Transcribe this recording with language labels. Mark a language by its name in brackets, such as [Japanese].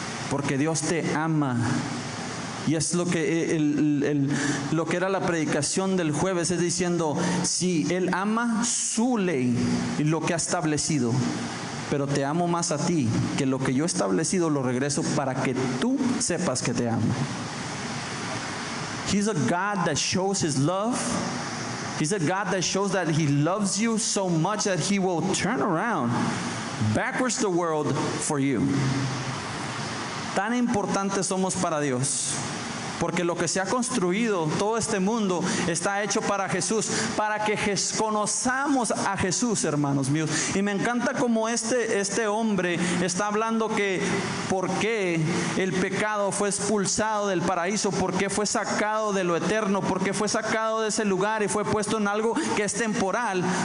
[Spanish] Porque Dios te ama. Y es lo que lo que era la predicación del jueves, es diciendo, sí, Él ama su ley y lo que ha establecido, pero te amo más a ti, que lo que yo he establecido lo regreso para que tú sepas que te amo. [English] He's a God that shows His love. He's a God that shows that He loves you so much that He will turn around backwards the world for you. [Spanish] Tan importantes somos para Dios. Porque lo que se ha construido, todo este mundo, está hecho para Jesús, para que conozcamos a Jesús, hermanos míos. Y me encanta como este hombre está hablando que por qué el pecado fue expulsado del paraíso, por qué fue sacado de lo eterno, por qué fue sacado de ese lugar y fue puesto en algo que es temporal.